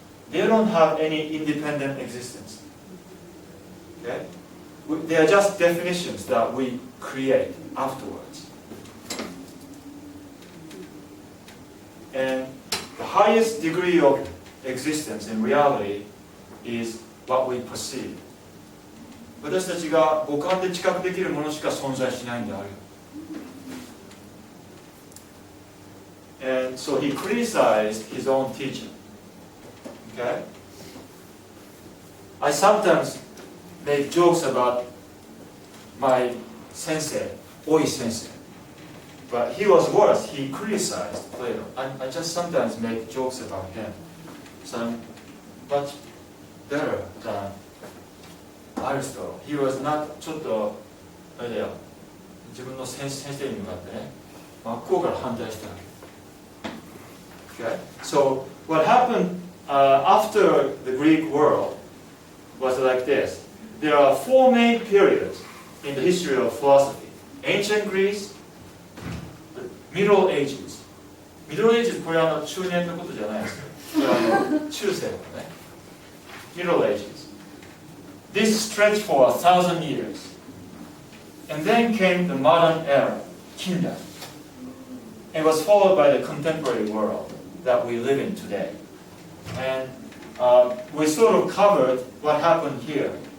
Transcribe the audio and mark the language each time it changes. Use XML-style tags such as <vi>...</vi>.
<en>they don't have any independent existence. Okay? They are just definitions that we create afterwards. And the highest degree of existence in reality is what we perceive.</en> <ja>私たちが五感で知覚できるものしか存在しないんである。</ja> <en>And so he criticized his own teaching. Okay? I sometimes make jokes about my sensei, Oi sensei. But he was worse. He criticized Plato. I just sometimes make jokes about him. So I'm much better than Aristotle. He was not</en> <ja>ちょっとあれだよ。自分の先生に向かってね、真っ向から反対したわけ。</ja> <en>Okay? So what happened after the Greek world was like this. There are four main periods in the history of philosophy. Ancient Greece, the Middle Ages.</en> <ja>Middle Ages これは中年のことじゃないですよ。これは中世のね。Middle Ages.</ja> <en>This stretched for 1,000 years. And then came the modern era, Kingdom. It was followed by the contemporary world that we live in today. And we sort of covered what happened here.</en>